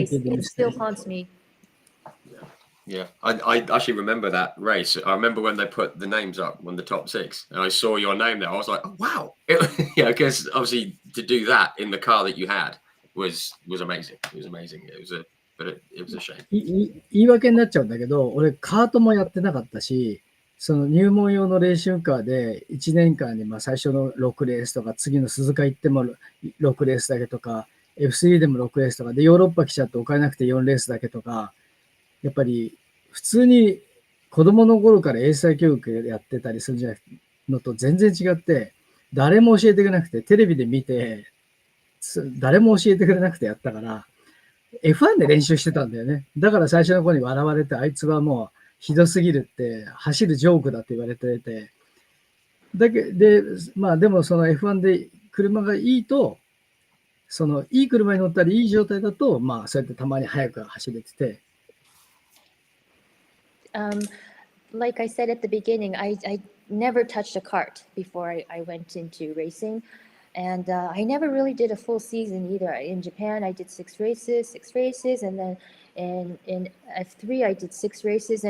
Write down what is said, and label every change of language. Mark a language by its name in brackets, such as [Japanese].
[English] it still mistake. haunts me. Yeah, I actually remember that race. I remember when they put the names up on the top 6, and I saw your name there. I was like, oh, wow. Because obviously to do that in the car that you had was amazing. It was amazing. It was a shame. [Japanese] 言い訳になっちゃうんだけど、俺カートもやってなかったし、その入門用のレーシングカーで1年間に最初の6レースとか、次の鈴鹿行っても6レースだけとか、F3 でも6レースとか、で、ヨーロッパ来ちゃってお金なくて4レースだけとか、やっぱり普通に子供の頃から英才教育やってたりするんじゃなくてのと全然違って、誰も教えてくれなくて、テレビで見て、誰も教えてくれなくてやったから、F1 で練習してたんだよね。だから最初の子に笑われて、あいつはもうひどすぎるって、走るジョークだって言われてて、でもその F1 で車がいいと、そのいい車に乗ったりいい状態だと、そうやってたまに速く走れてて。 [English] Like I said at the beginning, I never touched a kart before I went into racing. And I never really did a full season either. In Japan, I did 6 races, and then in F3, I did 6 races.